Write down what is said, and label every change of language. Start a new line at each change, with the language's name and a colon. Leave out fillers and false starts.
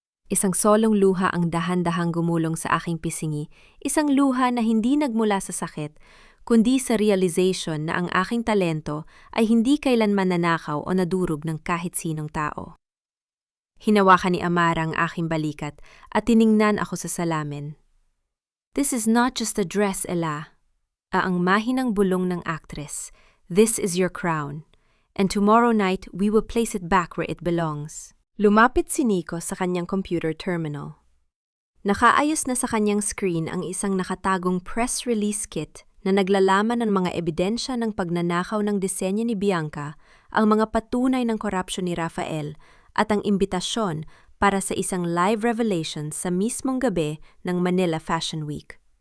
Filipino: Isang solong luha ang dahan-dahang gumulong sa aking pisingi, isang luha na hindi nagmula sa sakit, kundi sa realization na ang aking talento ay hindi kailanman nanakaw o nadurog ng kahit sinong tao. Hinawakan ni Amara ang aking balikat at tiningnan ako sa salamin.
English: This is not just a dress, Ella.
Filipino: Ang mahinang bulong ng actress.
English: This is your crown. And tomorrow night, we will place it back where it belongs.
Filipino: Lumapit si Nico sa kanyang computer terminal. Nakaayos na sa kanyang screen ang isang nakatagong press release kit na naglalaman ng mga ebidensya ng pagnanakaw ng disenyo ni Bianca, ang mga patunay ng korupsyon ni Rafael, at ang imbitasyon para sa isang live revelation sa mismong gabi ng Manila Fashion Week.